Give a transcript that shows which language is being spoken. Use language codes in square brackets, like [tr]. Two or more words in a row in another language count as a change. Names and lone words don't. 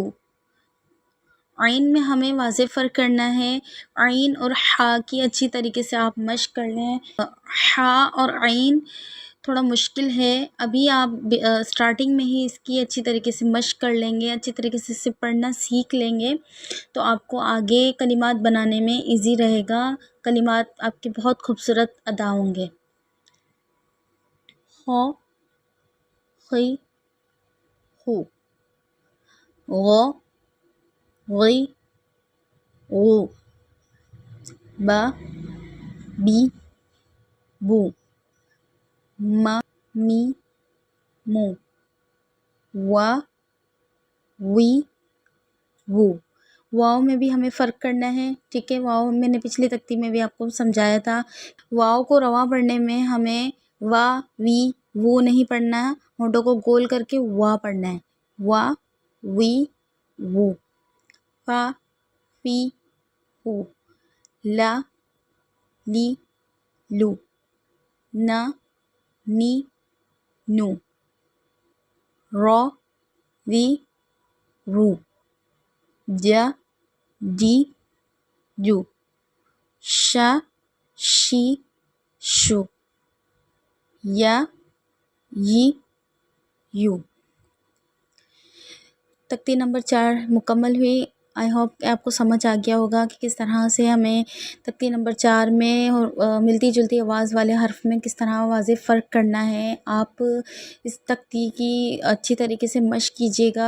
[ur] عین میں ہمیں واضح فرق کرنا ہے، عین اور حا کی اچھی طریقے سے آپ مشق کر لیں، حا اور عین تھوڑا مشکل ہے، ابھی آپ سٹارٹنگ میں ہی اس کی اچھی طریقے سے مشق کر لیں گے، اچھی طریقے سے اسے پڑھنا سیکھ لیں گے تو آپ کو آگے کلمات بنانے میں ایزی رہے گا، کلمات آپ کے بہت خوبصورت ادا ہوں گے۔ [ar] خو، خی، خو، غو، غی، غو، با، بی، بو، ما، می، مو، وا، وی، وو۔ [ur] واؤ میں بھی ہمیں فرق کرنا ہے، ٹھیک ہے؟ واؤ میں نے پچھلی تختی میں بھی آپ کو سمجھایا تھا، واؤ کو رواں پڑھنے میں ہمیں وا، وی، وو نہیں پڑھنا، ہونٹوں کو گول کر کے وا پڑھنا ہے، [ar] وا، وی، وو، فا، فی، فو، لا لی لو، نا نی نو، را وی رو، جا جی جو، شا شی شو، یا ی یو۔ [ur] تختی نمبر 4 مکمل ہوئی۔ [en] I hope [ur] کہ آپ کو سمجھ آ گیا ہوگا کہ کس طرح سے ہمیں تختی نمبر 4 میں ملتی جلتی آواز والے حرف میں کس طرح واضح فرق کرنا ہے۔ آپ اس تختی کی اچھی طریقے سے مشق کیجیے گا۔